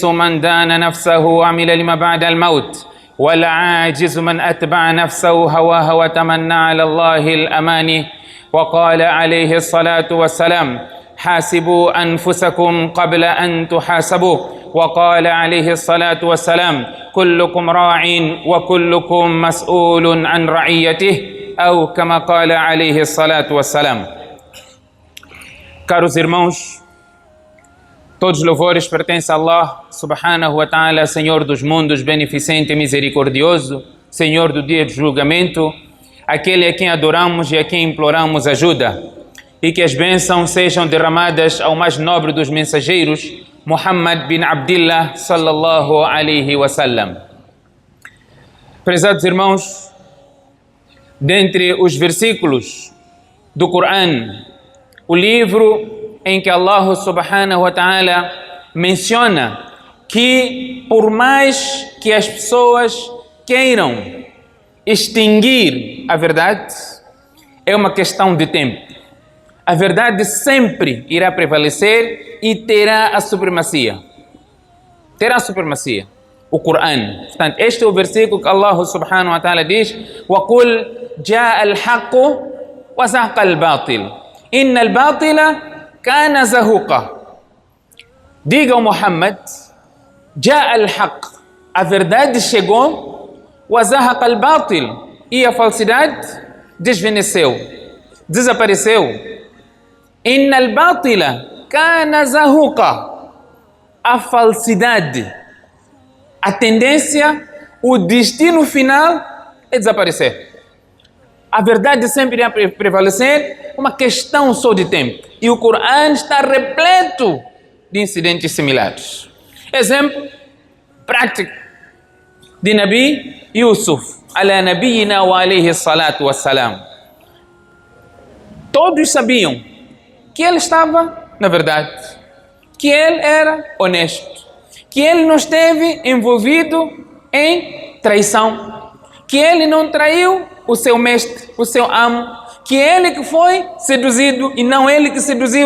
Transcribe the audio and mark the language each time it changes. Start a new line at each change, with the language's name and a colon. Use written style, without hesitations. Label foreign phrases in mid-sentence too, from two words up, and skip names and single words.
Arabic: من دان نفسه وعمل لما بعد الموت والعاجز من أتبع نفسه هواها وتمنى على الله الأماني وقال عليه الصلاة والسلام حاسبوا أنفسكم قبل أن تحاسبوا وقال عليه الصلاة والسلام كلكم راع وكلكم مسؤول عن رعيته أو كما قال عليه الصلاة والسلام.
Portuguese: Caros irmãos, todos os louvores pertencem a Allah
Arabic: سبحانه وتعالى,
Portuguese: Senhor dos mundos, beneficente e misericordioso, Senhor do dia de julgamento, aquele a quem adoramos e a quem imploramos ajuda. E que as bênçãos sejam derramadas ao mais nobre dos mensageiros,
Arabic: محمد بن عبد الله صلى الله عليه وسلم.
Portuguese: Prezados irmãos, dentre os versículos do Coran, o livro em que Allah
Arabic: سبحانه وتعالى
Portuguese: menciona que por mais que as pessoas queiram extinguir a verdade, é uma questão de tempo. A verdade sempre irá prevalecer e terá a supremacia. Terá a supremacia. O Coran. Portanto, este é o versículo que Allah subhanahu wa ta'ala diz:
Arabic: وَقُلْ جَاءَ الْحَقُّ وَزَهَقَ الْبَاطِلُ إِنَّ الْبَاطِلَ كان زهوقا.
Portuguese: Diga ao Muhammad,
Arabic: جاء الحق,
Portuguese: a verdade chegou,
Arabic: وزهق الباطل,
Portuguese: e a falsidade desvaneceu, desapareceu.
Arabic: إن الباطل كان زهوقا,
Portuguese: a falsidade, a tendência, o destino final é desaparecer. A verdade sempre irá prevalecer, uma questão só de tempo. E o Coran está repleto de incidentes similares. Exemplo prático de Nabi Yusuf,
Arabic: على نبينا وعليه الصلاة والسلام.
Portuguese: Todos sabiam que ele estava na verdade, que ele era honesto, que ele não esteve envolvido em traição, que ele não traiu o seu mestre, o seu amo, que ele que foi seduzido e não ele que seduziu.